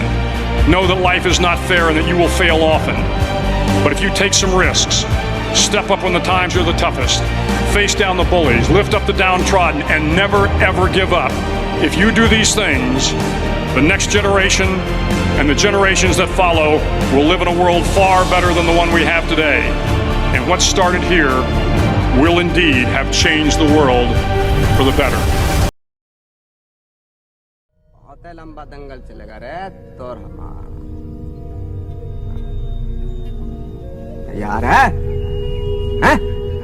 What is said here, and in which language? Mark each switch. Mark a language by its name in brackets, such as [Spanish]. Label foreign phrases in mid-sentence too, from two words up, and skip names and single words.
[English] Know that life is not fair and that you will fail often. But if you take some risks, step up when the times are the toughest, face down the bullies, lift up the downtrodden, and never ever give up. If you do these things, the next generation and the generations that follow will live in a world far better than the one we have today. And what started here will indeed have changed the world for the better. [Hindi] लंबा दंगल चलेगा रे तोर हमारा यार है